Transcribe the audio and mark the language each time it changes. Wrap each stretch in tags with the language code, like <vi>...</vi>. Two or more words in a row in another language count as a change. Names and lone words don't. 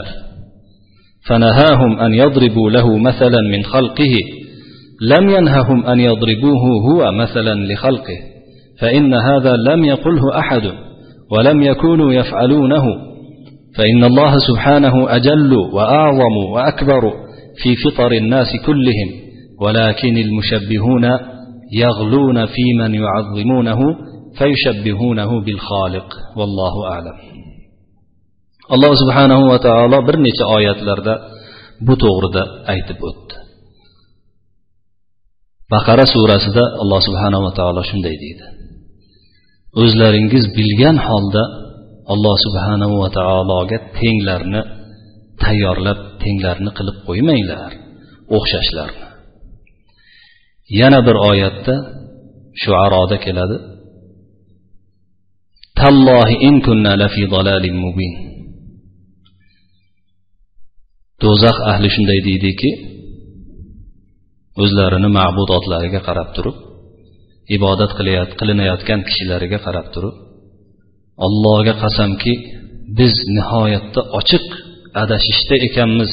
<ar>فنهاهم أن يضربوا له مثلا من خلقه لم ينههم أن يضربوه هو مثلا لخلقه فإن هذا لم يقله أحد ولم يكونوا يفعلونه فإن الله سبحانه أجل وأعظم وأكبر في فطر الناس كلهم ولكن المشبهون يغلون في من يعظمونه فيشبهونه بالخالق والله أعلم. الله سبحانه وتعالى</ar> <uz>bir necha oyatlarda bu to'g'rida aytib o'tdi. Baqara surasida Alloh</uz> <ar>سبحانه وتعالى</ar> <uz>shunday deydi: o'zlaringiz bilgan holda Alloh</uz> <ar>سبحانه وتعالى</ar> <uz>tenglarni tayyorlab, tenglarni qilib qo'ymanglar, o'xshashlarni. Yana bir oyatda Shuaroda keladi:</uz> <ar>تالله إن كنا لفي ضلال مبين.</ar> <uz>Do'zax ahli shunday deydiki, o'zlarini ma'budotlariga qarab turib, ibodat qilinayotgan kishilariga qarab turib, Allohga qasamki, biz nihoyatda ochiq adashishda ekanmiz.</uz>